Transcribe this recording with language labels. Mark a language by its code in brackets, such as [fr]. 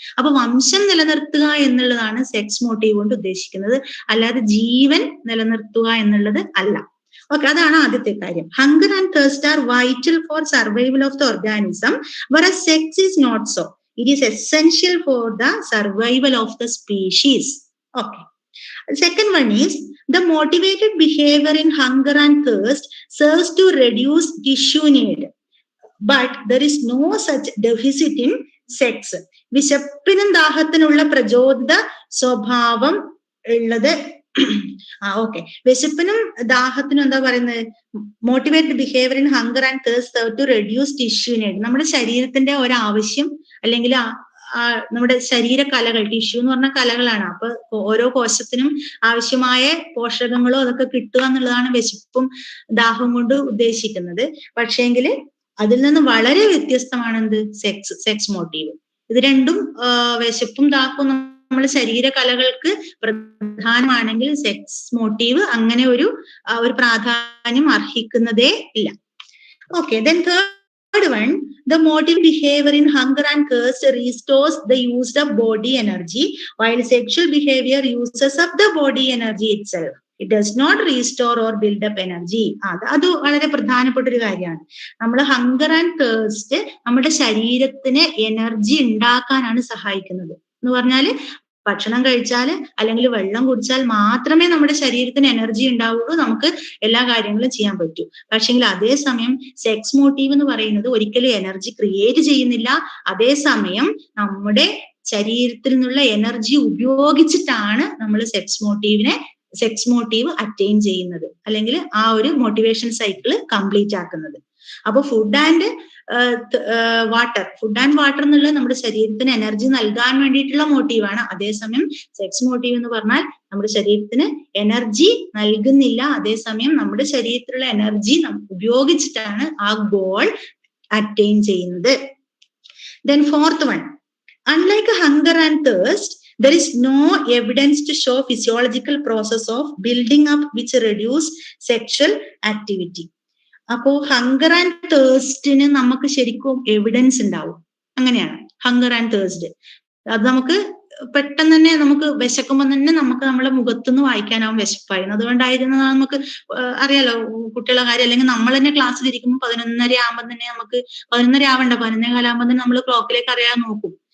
[ml] അപ്പൊ വംശം നിലനിർത്തുക എന്നുള്ളതാണ് സെക്സ് മോട്ടീവ് കൊണ്ട് ഉദ്ദേശിക്കുന്നത്, അല്ലാതെ ജീവൻ നിലനിർത്തുക എന്നുള്ളത് അല്ല. [en] okay, [ml] അതാണ് ആദ്യത്തെ കാര്യം. [en] Hunger and thirst are vital for survival of the organism, whereas sex is not so. It is essential for the survival of the species. Okay. Second one is the motivated behavior in hunger and thirst serves to reduce tissue need, but there is no such deficit in sex. [ml] വിശപ്പിനും ദാഹത്തിനുള്ള പ്രചോദിത സ്വഭാവം ഉള്ളത് okay. വിശപ്പിനും ദാഹത്തിനും എന്താ പറയുന്നത്? [en] Motivated behaviour in hunger and thirst serve to reduce tissue need. [ml] നമ്മുടെ ശരീരത്തിന്റെ ഒരാവശ്യം അല്ലെങ്കിൽ നമ്മുടെ ശരീര കലകൾ, ടിഷ്യൂ എന്ന് പറഞ്ഞ കലകളാണ്. അപ്പൊ ഓരോ കോശത്തിനും ആവശ്യമായ പോഷകങ്ങളോ അതൊക്കെ കിട്ടുക എന്നുള്ളതാണ് വിശപ്പും ദാഹവും കൊണ്ട് ഉദ്ദേശിക്കുന്നത്. പക്ഷേങ്കിൽ അതിൽ നിന്ന് വളരെ വ്യത്യസ്തമാണ് എന്ത്? Sex motive. ഇത് രണ്ടും വിശപ്പും ദാഹവും നമ്മുടെ ശരീര കലകൾക്ക് പ്രധാനമാണെങ്കിൽ സെക്സ് മോട്ടീവ് അങ്ങനെ ഒരു പ്രാധാന്യം അർഹിക്കുന്നതേ ഇല്ല. [en] Okay, then third one, the motive behavior in hunger and thirst restores the used up body energy, while sexual behavior uses up the body energy itself. It does not restore or build up energy. [ml] അത് വളരെ പ്രധാനപ്പെട്ട ഒരു കാര്യമാണ്. നമ്മൾ hunger and thirst നമ്മുടെ ശരീരത്തിന് energy ഉണ്ടാക്കാനാണ് സഹായിക്കുന്നത്. എന്ന് പറഞ്ഞാല് ഭക്ഷണം കഴിച്ചാൽ അല്ലെങ്കിൽ വെള്ളം കുടിച്ചാൽ മാത്രമേ നമ്മുടെ ശരീരത്തിന് എനർജി ഉണ്ടാവുള്ളൂ, നമുക്ക് എല്ലാ കാര്യങ്ങളും ചെയ്യാൻ പറ്റൂ. പക്ഷെങ്കിൽ അതേസമയം സെക്സ് മോട്ടീവ് എന്ന് പറയുന്നത് ഒരിക്കലും എനർജി ക്രിയേറ്റ് ചെയ്യുന്നില്ല. അതേസമയം നമ്മുടെ ശരീരത്തിൽ നിന്നുള്ള എനർജി ഉപയോഗിച്ചിട്ടാണ് നമ്മൾ സെക്സ് മോട്ടീവ് അറ്റൈൻ ചെയ്യുന്നത്, അല്ലെങ്കിൽ ആ ഒരു മോട്ടിവേഷൻ സൈക്കിള് കംപ്ലീറ്റ് ആക്കുന്നത്. അപ്പൊ ഫുഡ് ആൻഡ് വാട്ടർ എന്നുള്ളത് നമ്മുടെ ശരീരത്തിന് എനർജി നൽകാൻ വേണ്ടിയിട്ടുള്ള മോട്ടീവാണ്. അതേസമയം സെക്സ് മോട്ടീവ് എന്ന് പറഞ്ഞാൽ നമ്മുടെ ശരീരത്തിന് എനർജി നൽകുന്നില്ല, അതേസമയം നമ്മുടെ ശരീരത്തിലുള്ള എനർജി ഉപയോഗിച്ചിട്ടാണ് ആ ഗോൾ അറ്റൈൻ ചെയ്യുന്നത്. [en] Then fourth one, unlike hunger and thirst, there is no evidence to show physiological process of building up which reduce sexual activity. [ml] അപ്പോ ഹങ്കർ ആൻഡ് തേഴ്സ്റ്റിന് നമുക്ക് ശരിക്കും എവിഡൻസ് ഉണ്ടാവും. അങ്ങനെയാണ് ഹങ്കർ ആൻഡ് തേഴ്സ്റ്റ്. അത് നമുക്ക് പെട്ടെന്ന് തന്നെ നമുക്ക് വിശക്കുമ്പോൾ തന്നെ നമുക്ക് നമ്മുടെ മുഖത്തുനിന്ന് വായിക്കാനാവും വിശപ്പായിരുന്നു. അതുകൊണ്ടായിരുന്നു നമുക്ക് അറിയാലോ കുട്ടികളുടെ കാര്യം, അല്ലെങ്കിൽ നമ്മൾ തന്നെ ക്ലാസ്സിലിരിക്കുമ്പോൾ 11:30 ആകുമ്പോൾ തന്നെ നമുക്ക് 11:30 ആവണ്ട 11:15 ആകുമ്പോൾ തന്നെ നമ്മൾ ക്ലോക്കിലേക്ക് അറിയാൻ നോക്കും.